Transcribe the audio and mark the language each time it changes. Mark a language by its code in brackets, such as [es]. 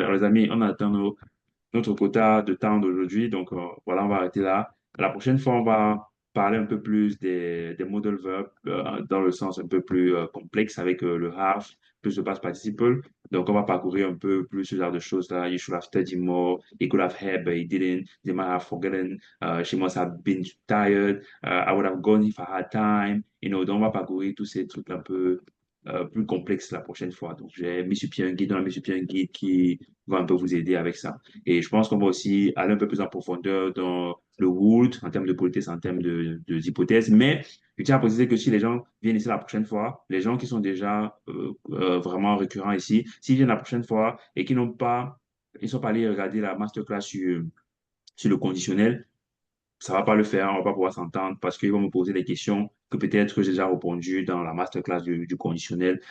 [fr] Alors, les amis, on attend notre quota de temps d'aujourd'hui. Donc, voilà, on va arrêter là. La prochaine fois, on va parler un peu plus des modal verbs dans le sens un peu plus complexe avec le have, plus le past participle. Donc, on va parcourir un peu plus ce genre de choses-là. [en] You should have studied more. He could have had, but he didn't. They might have forgotten. She must have been tired. I would have gone if I had time. You know, [fr] donc, on va parcourir tous ces trucs un peu plus complexes la prochaine fois. Donc, j'ai mis sur pied un guide, on a mis sur pied un guide qui va un peu vous aider avec ça. Et je pense qu'on va aussi aller un peu plus en profondeur dans le would, en termes de politesse, en termes d'hypothèses. Mais je tiens à préciser que si les gens viennent ici la prochaine fois, les gens qui sont déjà vraiment récurrents ici, s'ils viennent la prochaine fois et qui n'ont pas, ils ne sont pas allés regarder la masterclass sur le conditionnel, ça va pas le faire, on va pas pouvoir s'entendre parce qu'ils vont me poser des questions que peut-être j'ai déjà répondu dans la masterclass du conditionnel.